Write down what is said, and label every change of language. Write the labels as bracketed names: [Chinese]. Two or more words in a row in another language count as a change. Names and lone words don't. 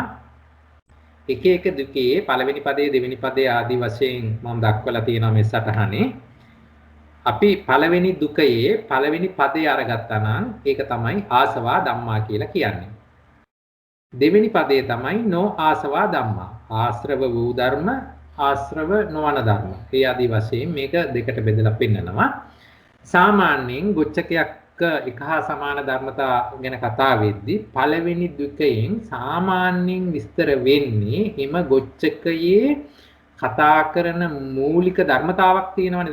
[Sinhala] එක එක ද්විකයේ පළවෙනි පදයේ දෙවෙනි පදයේ ආදී වශයෙන් මම දක්වලා තියෙනවා මේ සටහනේ. අපි පළවෙනි දුකයේ පළවෙනි පදේ අරගත්තා නම් ඒක තමයි [Pali] ආසවා ධම්මා [Sinhala] කියලා කියන්නේ. දෙවෙනි පදේ තමයි [Pali] නෝ ආසවා ධම්මා. [Sinhala] ආශ්‍රව වූ ධර්ම, ආශ්‍රව නොවන ධර්ම. ඒ ආදී වශයෙන් මේක දෙකට බෙදලා පෙන්නනවා. සාමාන්‍යයෙන් ගොච්ඡකයක් එක හා සමාන ධර්මතා ගැන කතා වෙද්දී පළවෙනි දුකෙන් සාමාන්‍යයෙන් විස්තර වෙන්නේ එම ගොච්ඡකයේ කතා කරන මූලික ධර්මතාවක් තියෙනවනේ.